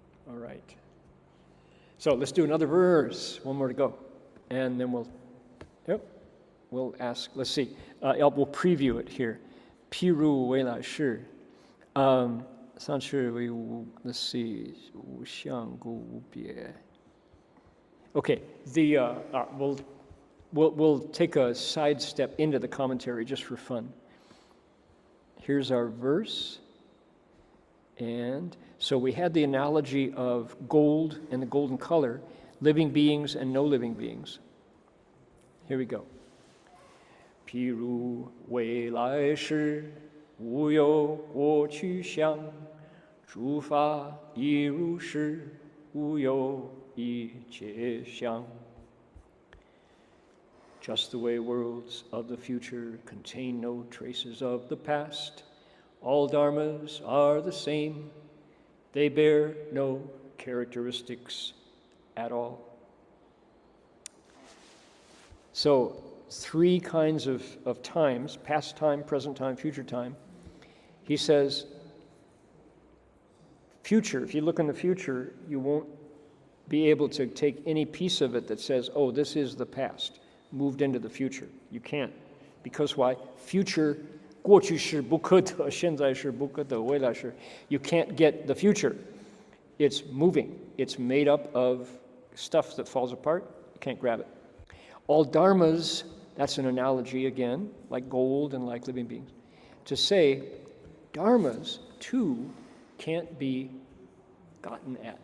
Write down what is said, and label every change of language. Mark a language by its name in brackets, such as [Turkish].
[English] All right. So let's do another verse. One more to go. And then we'll ask, let's see. We'll preview it here. [Chinese] 譬如未来世, 上次 [English] let's see, [Chinese] 无相故无别. [English] Okay, we'll take a sidestep into the commentary just for fun. Here's our verse. And so we had the analogy of gold and the golden color, living beings and no living beings. Here we go. [Chinese] 譬如未来世，无有过去相，诸法亦如是，无有一切相。 [English] Just the way worlds of the future contain no traces of the past, all dharmas are the same. They bear no characteristics at all. So, three kinds of times: past time, present time, future time. He says, future, if you look in the future, you won't be able to take any piece of it that says, oh, this is the past, moved into the future. You can't. Because why? [Chinese] Future, 过去是不可得，现在是不可得，未来是. [English] You can't get the future. It's moving. It's made up of stuff that falls apart. You can't grab it. All dharmas, that's an analogy again, like gold and like living beings, to say dharmas too can't be gotten at.